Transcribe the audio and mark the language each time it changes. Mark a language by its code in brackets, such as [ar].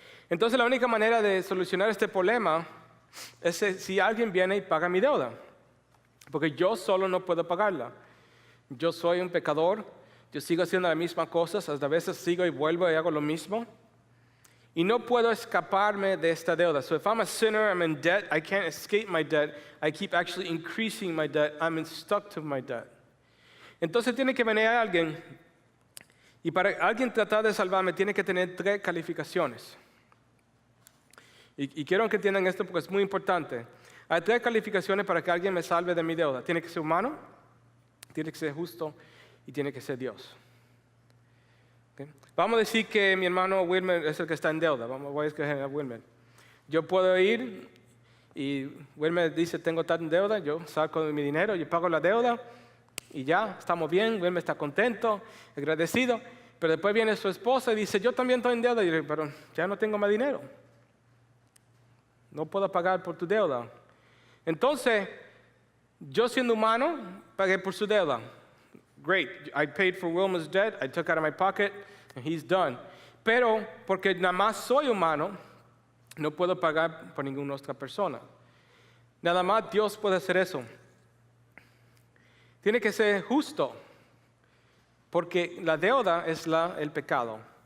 [es] Entonces la única manera de solucionar este problema es si alguien viene y paga mi deuda. Porque yo solo no puedo pagarla. Yo soy un pecador, yo sigo haciendo las mismas cosas, hasta a veces sigo y vuelvo y hago lo mismo. Y no puedo escaparme de esta deuda. [en] So if I'm a sinner, I'm in debt, I can't escape my debt. I keep actually increasing my debt. I'm stuck to my debt. [es] Entonces tiene que venir alguien, y para alguien tratar de salvarme tiene que tener 3 calificaciones. Y quiero que entiendan esto porque es muy importante. Hay 3 calificaciones para que alguien me salve de mi deuda. Tiene que ser humano, tiene que ser justo y tiene que ser Dios. ¿Okay? Vamos a decir que mi hermano Wilmer es el que está en deuda. Voy a escoger a Wilmer. Yo puedo ir y Wilmer dice, tengo tal deuda, yo saco mi dinero, yo pago la deuda y ya, estamos bien, Wilmer está contento, agradecido. Pero después viene su esposa y dice, yo también estoy en deuda. Y yo digo, pero ya no tengo más dinero. No puedo pagar por tu deuda. Entonces, yo siendo humano, pagué por su deuda. [en] Great, I paid for Wilmer's debt, I took out of my pocket, and he's done. [es] Pero, porque nada más soy humano, no puedo pagar por ninguna otra persona. Nada más Dios puede hacer eso. Tiene que ser justo, porque la deuda es el pecado.